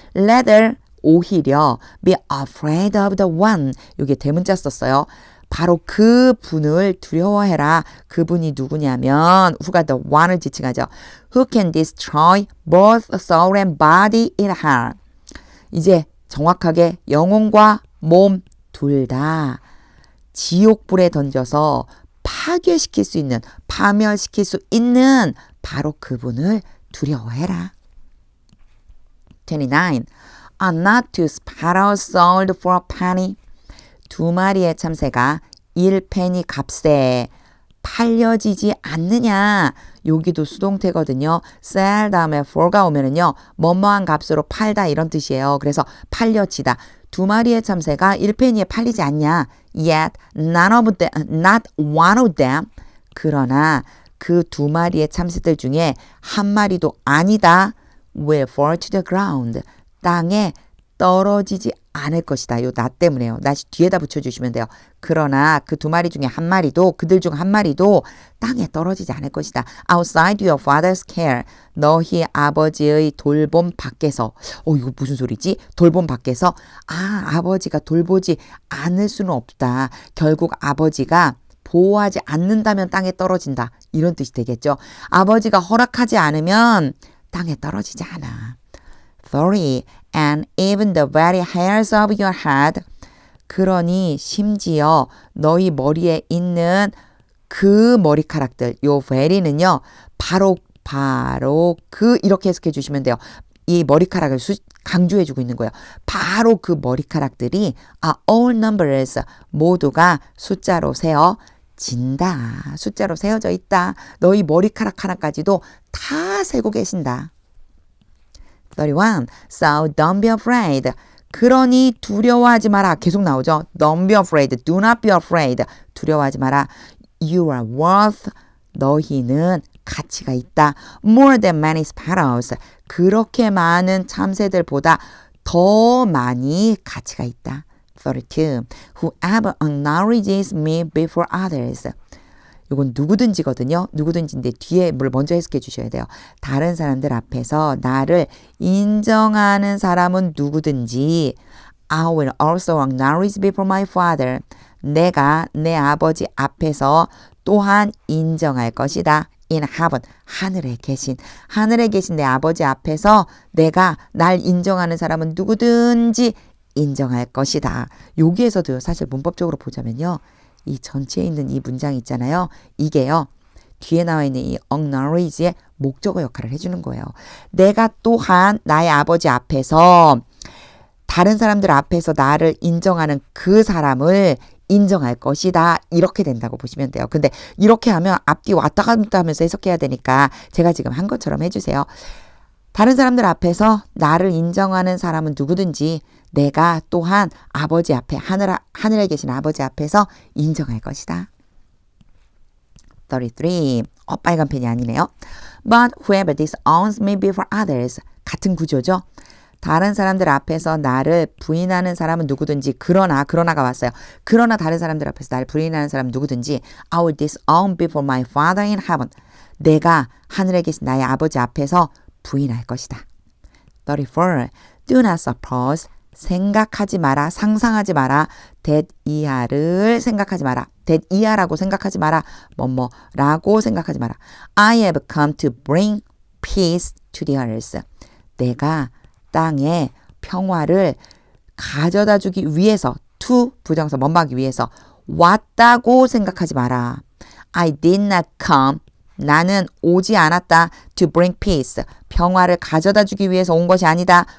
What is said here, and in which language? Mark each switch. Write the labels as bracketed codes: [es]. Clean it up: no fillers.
[en] Rather [ko] 오히려 [en] be afraid of the one. [ko] 여기에 대문자 썼어요. 바로 그 분을 두려워해라. 그분이 누구냐면 후가 [en] the one [ko] 을 지칭하죠. [en] Who can destroy both soul and body in hell. [ko] 이제 정확하게 영혼과 몸 둘 다 지옥불에 던져서 파괴시킬 수 있는, 파멸시킬 수 있는 바로 그분을 두려워해라. 29. [en] Are not two sparrows sold for a penny? [ko] 두 마리의 참새가 1페니 값에 팔려지지 않느냐. 여기도 수동태거든요. sell 다음에 for가 오면은요. 뭐뭐한 값으로 팔다 이런 뜻이에요. 그래서 팔려지다. 두 마리의 참새가 1페니에 팔리지 않냐. [en] Yet not one of them. [ko] 그러나 그 두 마리의 참새들 중에 한 마리도 아니다. [en] will fall to the ground. [ko] 땅에 떨어지지 않을 것이다. 요 나 때문에요. 나시 뒤에다 붙여주시면 돼요. 그러나 그 두 마리 중에 한 마리도 그들 중 한 마리도 땅에 떨어지지 않을 것이다. [en] Outside your father's care. [ko] 너희 아버지의 돌봄 밖에서. 이거 무슨 소리지? 돌봄 밖에서 아버지가 돌보지 않을 수는 없다. 결국 아버지가 보호하지 않는다면 땅에 떨어진다. 이런 뜻이 되겠죠. 아버지가 허락하지 않으면 땅에 떨어지지 않아. 30. [en] And even the very hairs of your head. [ko] 그러니 심지어 너희 머리에 있는 그 머리카락들, 요 very는요. 바로 그 이렇게 해석해 주시면 돼요. 이 머리카락을 강조해 주고 있는 거예요. 바로 그 머리카락들이 [en] all numbers [ko] 모두가 숫자로 세어진다. 숫자로 세어져 있다. 너희 머리카락 하나까지도 다 세고 계신다. [en] 31. So don't be afraid. [ko] 그러니 두려워하지 마라. 계속 나오죠. [en] Don't be afraid. Do not be afraid. [ko] 두려워하지 마라. [en] You are worth. [ko] 너희는 가치가 있다. [en] More than many sparrows. [ko] 그렇게 많은 참새들보다 더 많이 가치가 있다. 32. [en] Whoever acknowledges me before others. [ko] 이건 누구든지거든요. 누구든지인데 뒤에 뭘 먼저 해석해 주셔야 돼요. 다른 사람들 앞에서 나를 인정하는 사람은 누구든지 [en] I will also acknowledge before my father. [ko] 내가 내 아버지 앞에서 또한 인정할 것이다. [en] In heaven. [ko] 하늘에 계신 내 아버지 앞에서 내가 날 인정하는 사람은 누구든지 인정할 것이다. 여기에서도 사실 문법적으로 보자면요. 이 전체에 있는 이 문장 있잖아요. 이게요. 뒤에 나와 있는 이 acknowledge의 목적어 역할을 해주는 거예요. 내가 또한 나의 아버지 앞에서 다른 사람들 앞에서 나를 인정하는 그 사람을 인정할 것이다. 이렇게 된다고 보시면 돼요. 근데 이렇게 하면 앞뒤 왔다 갔다 하면서 해석해야 되니까 제가 지금 한 것처럼 해주세요. 다른 사람들 앞에서 나를 인정하는 사람은 누구든지 내가 또한 아버지 앞에 하늘에 계신 아버지 앞에서 인정할 것이다. 33. 빨간 펜이 아니네요. [en] But whoever disowns me before others. [ko] 같은 구조죠. 다른 사람들 앞에서 나를 부인하는 사람은 누구든지 그러나가 왔어요. 그러나 다른 사람들 앞에서 나를 부인하는 사람은 누구든지 [en] I will disown before my Father in heaven. [ko] 내가 하늘에 계신 나의 아버지 앞에서 부인할 것이다. 34. [en] Do not suppose. [ko] 생각하지 마라. 상상하지 마라. that 이하를 생각하지 마라. that 이하라고 생각하지 마라. 뭐뭐라고 생각하지 마라. [en] I have come to bring peace to the earth. [ko] 내가 땅에 평화를 가져다 주기 위해서 to 부정사 뭔하기 위해서 왔다고 생각하지 마라. [en] I did not come. [ko] 나는 오지 않았다. [en] to bring peace. [ko] 평화를 가져다 주기 위해서 온 것이 아니다.